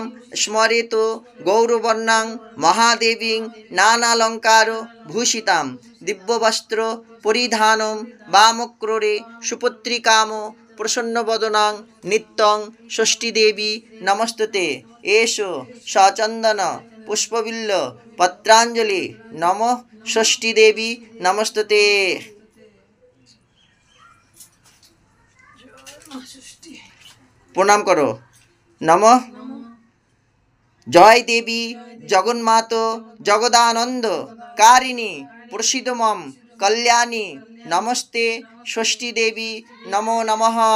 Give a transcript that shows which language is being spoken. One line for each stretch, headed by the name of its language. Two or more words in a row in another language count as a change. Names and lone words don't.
Sanskrit: স্মরেত গৌরবর্ণাং মহাদেবীং নানালঙ্কার ভূষিতাম দিব্যবস্ত্র পরিধানম বামক্রোরে সুপুত্রিকাম প্রসন্নবদনাং নিত্যং ষষ্ঠীদেবী নমস্তুতে এষো সচন্দন পুষ্পবিল্ল পত্রাঞ্জলি নমঃ ষষ্ঠীদেবী নমস্তুতে।
Bangla: প্রণাম করো।
Sanskrit: নমঃ জয় দেবী জগন্মাত জগদানন্দ কারিণী প্রসিদ মম কল্যাণী নমস্তে ষষ্ঠী দেবী নমো নমঃ।